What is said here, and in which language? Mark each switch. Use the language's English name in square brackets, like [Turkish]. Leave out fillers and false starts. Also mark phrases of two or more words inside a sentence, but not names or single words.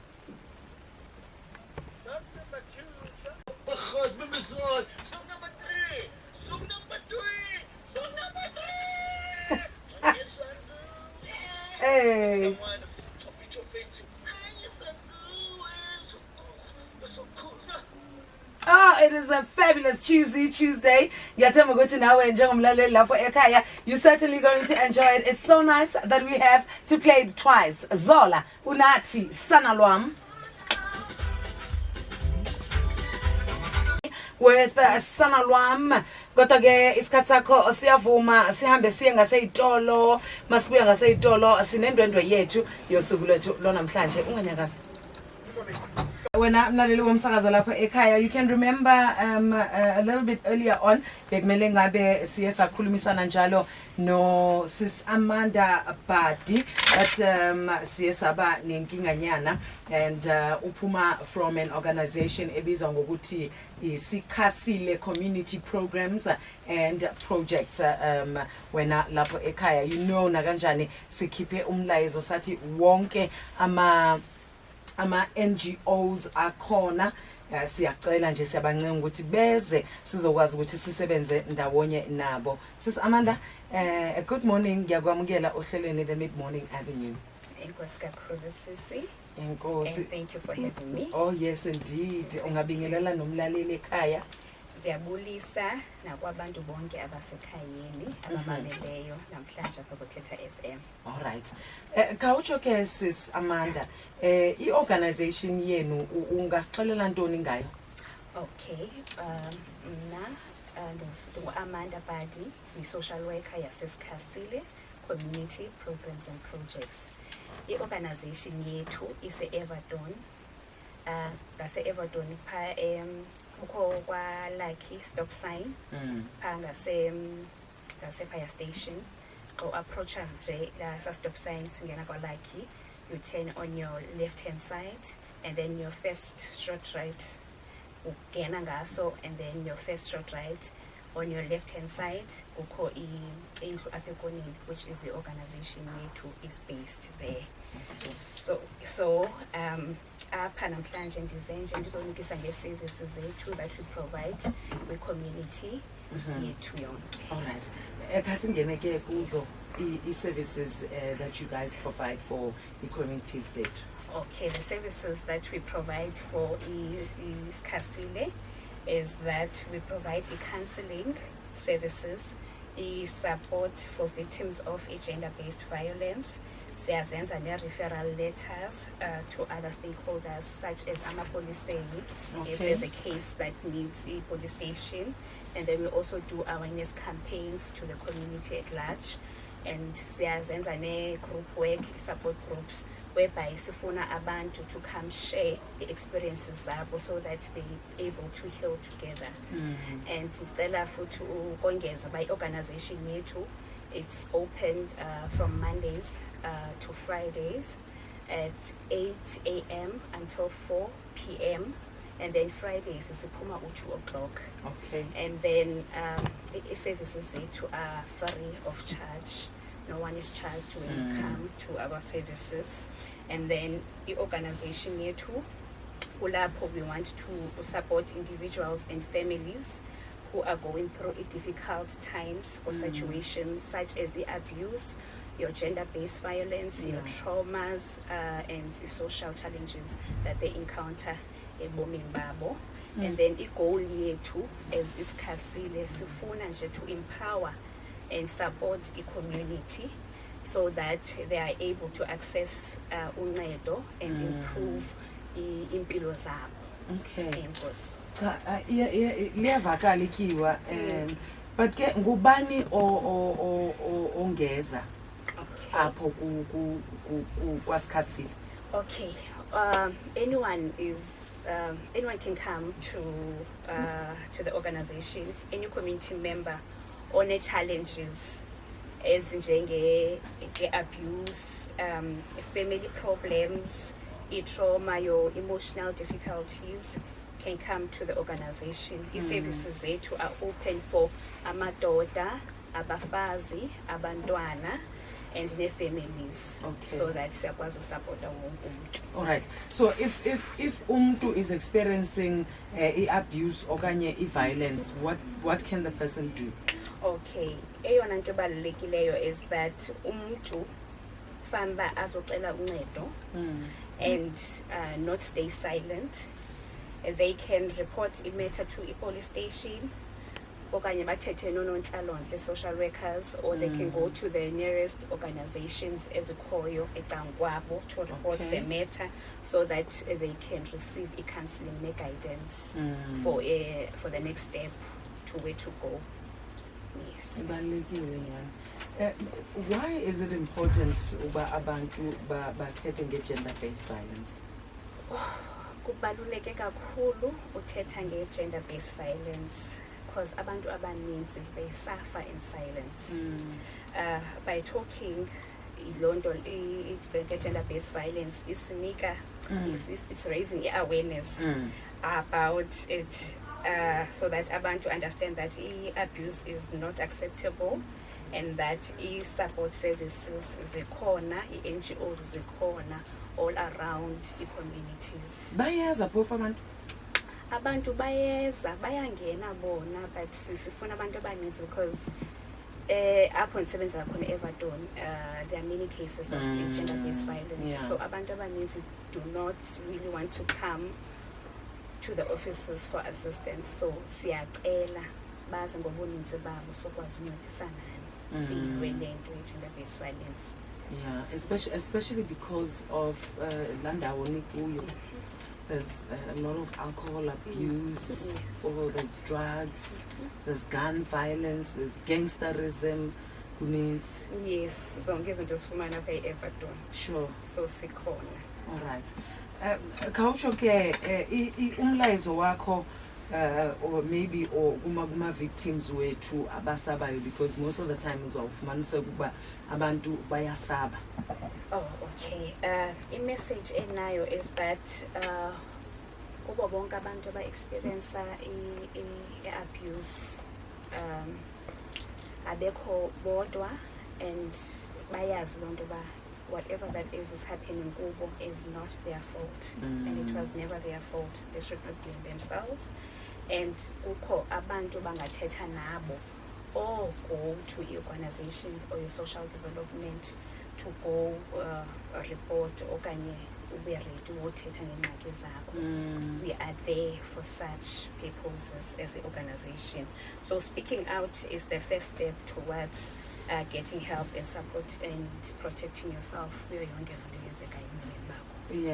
[English] Song number 2, song number 3, song number 3. Hey. Oh, it is a fabulous Tuesday. [Zulu] Ngiyathemba ukuthi nawe njengomlaleli lapho ekhaya, [English] you certainly going to enjoy it. It's so nice that we have to play it twice. Zola, Unathi, Sanalwam. With Sanalwam. [Zulu] Kodwa ke isikhathi sakho siyavuma sihambe siye ngaseyitolo, masibuya ngaseyitolo sinendwendwe yethu yosuku lwethu lonamhlanje. Unganyakazi. Wena mlaleli womsakazo lapha ekhaya, [English] you can remember a little bit earlier on [Zulu] bekumele ngabe siye sakhulumisana njalo no sis Amanda Badi, but siye saba nenkinganyana, and uphuma [English] from an organization [Zulu] ebizwa ngokuthi iSikhasile Community Programs and Projects. Wena lapho ekhaya, [English] you know [Zulu] na kanjani sikhiphe umlayezo sathi wonke ama NGOs akhona, siyacela nje siyabancenga ukuthi beze sizokwazi ukuthi sisebenze ndawonye nabo. Sis Amanda, [English] good morning, [Zulu] ngiyakwamukela ohlelweni the Mid Morning Avenue. [Xhosa] Enkosi kakhulu sisi. Enkosi. [English] And thank you for having me. Oh yes indeed. [Zulu] Ungabingelela nomlaleli ekhaya. [Xhosa] Ndiyabulisa nakwabantu bonke abasekhayeni abamameleyo namhlanje apha kuThetha FM. [English] All right. [Xhosa] Kawutsho ke sis Amanda, i-organization yenu ungasixelela ntoni ngayo? [English] Okay. [Xhosa] Mna Amanda Badi, [English] social worker [Xhosa] yaseSikhasile Community Programs and Projects. I-organization yethu ise-Everton. Ngase-Everton pha ukho kwa [English] Lucky stop sign [Xhosa] pha ngase [English] fire station, or approach [Xhosa] nje la [English] stop sign [Xhosa] singena kwa Lucky, [English] you turn on your left hand side, and then your first short right [Xhosa] ugena ngaso, [English] and then your first short right on your left hand side [Xhosa] ukho indlu apha ekoneni, [English] which is the organization yethu is based there. [Xhosa] So apha namhlanje ndizenje ndizonikisa nge-services zethu [English] that we provide [Xhosa] kwi-community yethu yonke. [English] All right. [Xhosa] Kasingene ke kuzo [English] i-services that you guys provide for the communities zethu. Okay, the services that we provide for iSikhasile is that we provide counseling services, support for victims of gender-based violence. [Xhosa] Siyazenza ne-referral [English] letters to other stakeholders such as amapoliseni, if there's a case that needs a police station, and then we also do awareness campaigns to the community at large, and [Xhosa] siyazenza ne-group [English] work, support groups, whereby [Xhosa] sifuna abantu [English] to come share the experiences zabo so that they're able to heal together. And [Xhosa] ndicela futhi ukongeza [English] by organization yethu, it's opened from Mondays to Fridays, at 8 a.m. until 4 p.m. And then Fridays [Xhosa] siphuma u2 [English] o'clock. Okay. And then services zethu are free of charge. No one is charged when you come to our services. And then the organization yethu, kulapho we want to support individuals and families who are going through difficult times or situations such as the abuse, your gender-based violence, your traumas, and social challenges that they encounter [Xhosa] ebomini babo. [English] And then i-goal yethu as isikhasile [Xhosa] sifuna nje [English] to empower and support the community so that they are able to access uncedo and improve [Xhosa] impilo zabo. [English] Okay. [Xhosa] Enkosi. Cha liyavakala ikiwa but ke ngubani ongeza [English] Okay. [Xhosa] apho kwasikhasile? [English] Okay. Anyone can come to the organization. Any community member on challenges as abuse, family problems, trauma, your emotional difficulties can come to the organization. The services zethu are open for [Xhosa] amadoda, abafazi, abantwana, [English] and their families. Okay. So that [Zulu] siyakwazi usupport wonke umuntu. [English] All right. So if umuntu is experiencing abuse okanye violence, what can the person do? [Xhosa] Okay, eyona nto ebalulekileyo [English] is that [Xhosa] umuntu famba azocela uncedo [English] and not stay silent. They can report a matter to a police station okanye [Xhosa] bathethe nonontlalontle, [English] social workers, or they can go to the nearest organizations [Xhosa] ezikhoyo ecankwabo [English] to report the matter so that they can receive a counseling guidance for the next step to where to go. Yes. [Xhosa] Ibalulekile nyani. [English] Why is it important [Xhosa] uba abantu bathethe [English] nge-gender based violence? [Xhosa] Kubaluleke kakhulu uthetha [English] nge-gender based violence because [Xhosa] abantu abaninzi [English] they suffer in silence. By talking gender based violence isinika it's raising awareness about it so that abantu understand that abuse is not acceptable and that support services zikhona, NGOs zikhona all around communities. [Xhosa] Bayaza phofu Abantu bayangena bona, [English] but [Xhosa] sifuna abantu abaninzi [English] because [Xhosa] apho ndisebenza khona eVadon [English] there are many cases of gender based violence. So [Xhosa] abantu abaninzi [English] do not really want to come to the offices for assistance. [Xhosa] So siyacela bazi ngobuninzi babo sokwazi uncedisana silwe lento [English] gender based violence. Yeah, especially because of [Xhosa] landawo nikuyo. [English] There's a lot of alcohol abuse, or there's drugs, there's gun violence, there's gangsterism. Who needs? Yes, [Xhosa] zonke izinto sifumana apha eVadon. [English] Sure. [Xhosa] So sikhona. [English] All right. [Xhosa] Khawusho ke umlayezo wakho [English] or maybe [Xhosa] kuma victims wethu abasabayo, [English] because most of the time [Xhosa] uzawufumanisa ukuba abantu bayasaba. [English] Oh, okay. I-message enayo is that [Xhosa] kubo bonke abantu aba-experience i-abuse abekho bodwa [English] and [Xhosa] bayazi loo nto uba [English] whatever that is happening kubo is not their fault and it was never their fault. They should not blame themselves. And [Xhosa] kukho abantu bangathetha nabo [English] or go to organizations or your social development to go report [Xhosa] okanye ube ready wothetha ngengxaki zabo. [English] We are there for such people as an organization. So speaking out is the first step towards getting help and support and protecting yourself. Yeah.